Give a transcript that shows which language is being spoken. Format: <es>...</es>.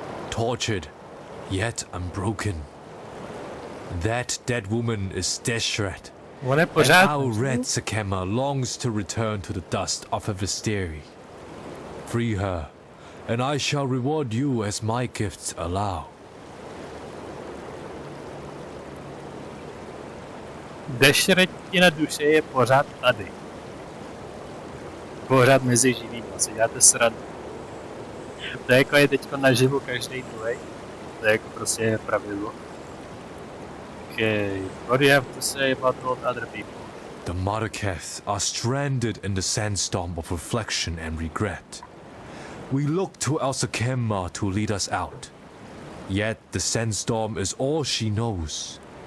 <en>Tortured, yet unbroken. That dead woman is Deshret. And our red Sakema longs to return to the dust of her Visteri. Free her, and I shall reward you as my gifts allow.</en> <cs>Dešretina duše je pořád tady. Pořád mezi živými, si děláte srandu. To je jako je teďko naživu každý druhý. To je jako prostě pravidlo.</cs> <en>Okay, what do you have to say about all other people? The Marraketh are stranded in the sandstorm of reflection and regret. We look to El Sakema to lead us out. Yet the sandstorm is all she knows.</en>